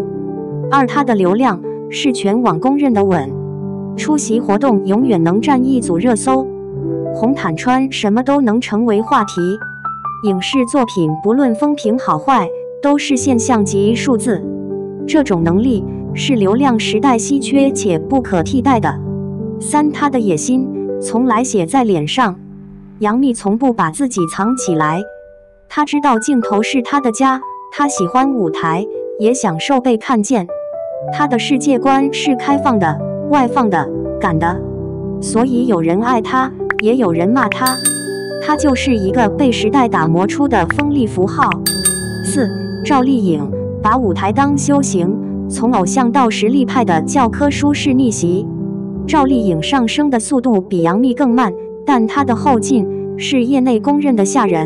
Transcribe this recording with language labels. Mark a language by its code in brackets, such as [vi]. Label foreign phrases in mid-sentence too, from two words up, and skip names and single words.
[zh] 二，她的流量是全網公認的穩，出席活動永遠能佔一組熱搜，紅毯穿什麼都能成為話題。影視作品不論風評好壞，都是現象級數字。這種能力是流量時代稀缺且不可替代的。三，她的野心從來寫在臉上。楊冪從不把自己藏起來，她知道鏡頭是她的家，她喜歡舞台，也享受被看見。她的世界觀是開放的、外放的、敢的，所以有人愛她，也有人罵她。她就是一個被時代打磨出的鋒利符號。四，趙麗穎把舞台當修行，從偶像到實力派的教科書式逆襲。趙麗穎上升的速度比楊冪更慢，但她的後勁是業內公認的嚇人。